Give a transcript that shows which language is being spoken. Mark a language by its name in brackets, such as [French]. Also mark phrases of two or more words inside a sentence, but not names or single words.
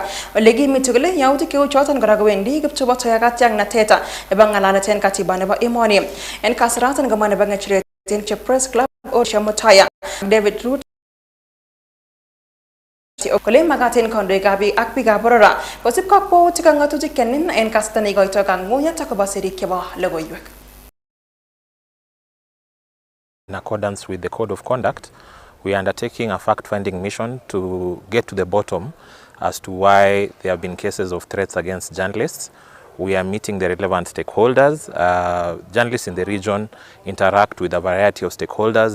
[Kalenjin] Ole kimiti kole yautik cheu choton kora kowendi kiptubotoi ak katiaknatet nebo ngalalet en katiba nebo emoni. En kasaratan komwa nebo ngecheret en Press Club Osha Mutaya David Root okole magatin kandoikab ak biikab borora kosib kakwautik ak ngatutik kenin en kasarta neikoitoi kangungunyet akobo sirik chebo logoiywek. [English] In accordance with the Code of Conduct, we are undertaking a fact-finding mission to get to the bottom as to why there have been cases of threats against journalists. We are meeting the relevant stakeholders. Journalists in the region interact with a variety of stakeholders.